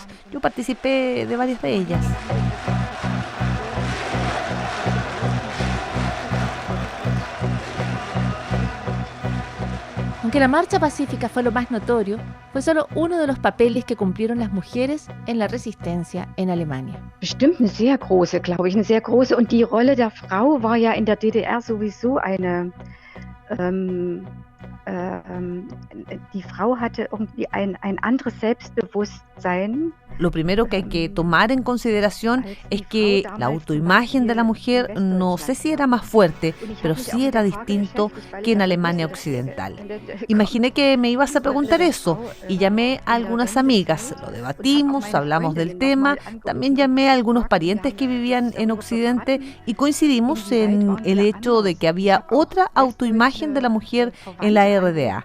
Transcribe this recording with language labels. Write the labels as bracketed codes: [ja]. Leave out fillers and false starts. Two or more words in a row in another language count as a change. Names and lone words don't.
[es] Yo participé de varias de ellas. Aunque la marcha pacífica fue lo más notorio, fue solo uno de los papeles que cumplieron las mujeres en la resistencia en Alemania. [de] Bestimmt eine sehr große, glaube ich, eine sehr große. Und die Rolle der Frau war ja in der DDR sowieso eine... die Frau hatte irgendwie ein anderes Selbstbewusstsein. [es] Lo primero que hay que tomar en consideración es que la autoimagen de la mujer no sé si era más fuerte, pero sí era distinto que en Alemania Occidental. Imaginé que me ibas a preguntar eso y llamé a algunas amigas, lo debatimos, hablamos del tema, también llamé a algunos parientes que vivían en Occidente y coincidimos en el hecho de que había otra autoimagen de la mujer en la RDA.